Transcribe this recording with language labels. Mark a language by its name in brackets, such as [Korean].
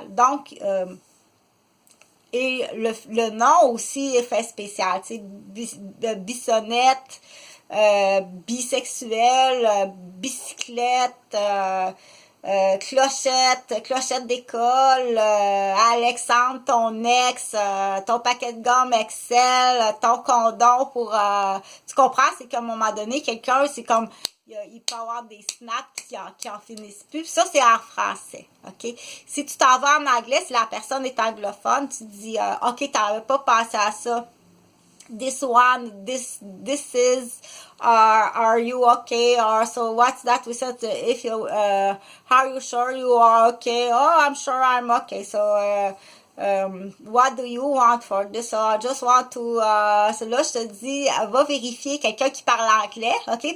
[French] Donc, et le nom aussi est fait spécial, tu sais, Bissonnette, bisexuel, bicyclette, clochette d'école, Alexandre, ton ex, ton paquet de gomme Excel, ton condom pour... tu comprends? C'est qu'à un moment donné, quelqu'un, c'est comme... Il peut y avoir des snaps qui en finissent plus. Puis ça, c'est en français, OK? Si tu t'en vas en anglais, si la personne est anglophone, tu dis, OK, t'avais pas pensé à ça. [English] this one, this is, are you okay? Or so what's that? We said, if you, are you sure you are okay? Oh, I'm sure I'm okay. So, what do you want for this? So I just want to, [French] so là, je te dis, va vérifier quelqu'un qui parle anglais, ok?